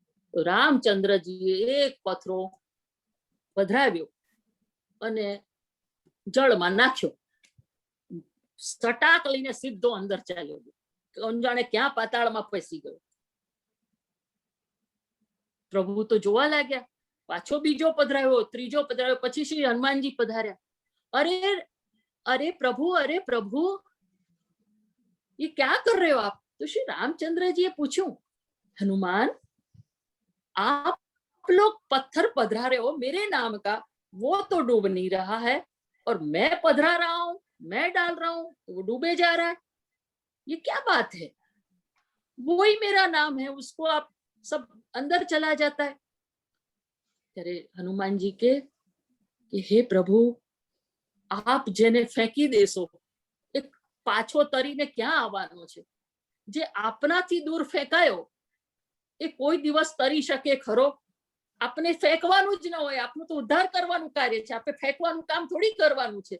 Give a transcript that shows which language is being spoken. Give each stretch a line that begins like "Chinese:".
Gujarati: તો રામચંદ્રજીએ એક પથરો પધરાવ્યો અને જળમાં નાખ્યો, સટાક લઈને સીધો અંદર ચાલ્યો ગયો, જાણે ક્યાં પાતાળમાં ફસી ગયો. પ્રભુ તો જોવા લાગ્યા, પાછો બીજો પધરાવ્યો, ત્રીજો પધરાવ્યો, પછી શ્રી હનુમાનજી પધાર્યા.
Hindi: અરે પ્રભુ ये क्या कर रहे हो आप? तो श्री रामचंद्र जी पूछूं, हनुमान आप लोग पत्थर पधरा रहे हो मेरे नाम का, वो तो डूब नहीं रहा है, और मैं पधरा रहा हूं, मैं डाल रहा हूं, वो डूबे जा रहा है, ये क्या बात है? वो ही मेरा नाम है, उसको आप सब अंदर चला जाता है.
Gujarati: ત્યારે હનુમાનજી કે હે પ્રભુ, આપ જેને ફેંકી દેશો એ પાછો તરીને ક્યાં આવવાનો છે? જે આપનાથી દૂર ફેંકાયો એ કોઈ દિવસ તરી શકે ખરો? આપને ફેંકવાનું જ ન હોય, આપનું તો ઉદ્ધાર કરવાનું કાર્ય છે, આપણે ફેંકવાનું કામ થોડી કરવાનું છે.